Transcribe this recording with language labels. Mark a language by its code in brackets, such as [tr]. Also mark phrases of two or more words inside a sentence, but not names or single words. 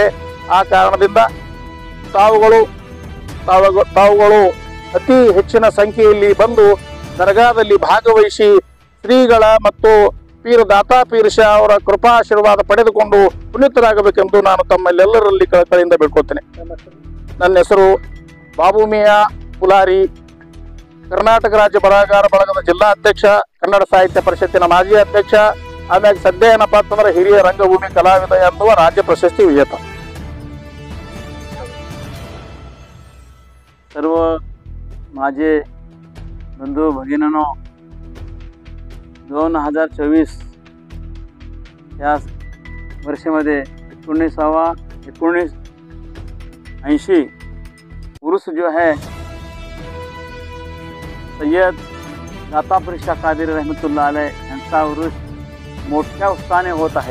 [kn] ಆ ಕಾರಣದಿಂದ ತಾವುಗಳು ಅತಿ ಹೆಚ್ಚಿನ ಸಂಖ್ಯೆಯಲ್ಲಿ ಬಂದು ದರ್ಗಾದಲ್ಲಿ ಭಾಗವಹಿಸಿ ಶ್ರೀಗಳ ಮತ್ತು ಪೀರ್ ದಾತಾ ಪೀರ್ ಶಾ ಅವರ ಕೃಪಾಶೀರ್ವಾದ ಪಡೆದುಕೊಂಡು ಪುನೀತರಾಗಬೇಕೆಂದು ನಾನು ತಮ್ಮಲ್ಲೆಲ್ಲರಲ್ಲಿ ಕಳಕಳಿಯಿಂದ ಬೇಡ್ಕೊಳ್ತೇನೆ. ನನ್ನ ಹೆಸರು ಬಾಬು ಮಿಯಾ ಪುಲಾರಿ, ಕರ್ನಾಟಕ ರಾಜ್ಯ ಬರಹಗಾರ ಬಳಗದ ಜಿಲ್ಲಾ ಅಧ್ಯಕ್ಷ, ಕನ್ನಡ ಸಾಹಿತ್ಯ ಪರಿಷತ್ತಿನ ಮಾಜಿ ಅಧ್ಯಕ್ಷ, ಆಮೇಲೆ ಸದ್ಯ ಏನಪ್ಪಾ ಅಂತಂದ್ರೆ ಹಿರಿಯ ರಂಗಭೂಮಿ ಕಲಾವಿದ ಎನ್ನುವ ರಾಜ್ಯ [mr] प्रशस्ती विजेता. सर्व माझे बंधू भगिनींनो, 2024 या वर्षामध्ये 1980 उर्स [hi] जो है [mr] सय्यद दाता पीर शा कादरी [ar] رحمة الله عليه [mr] यांचा उर्स मोठ्या उत्साहाने होत आहे.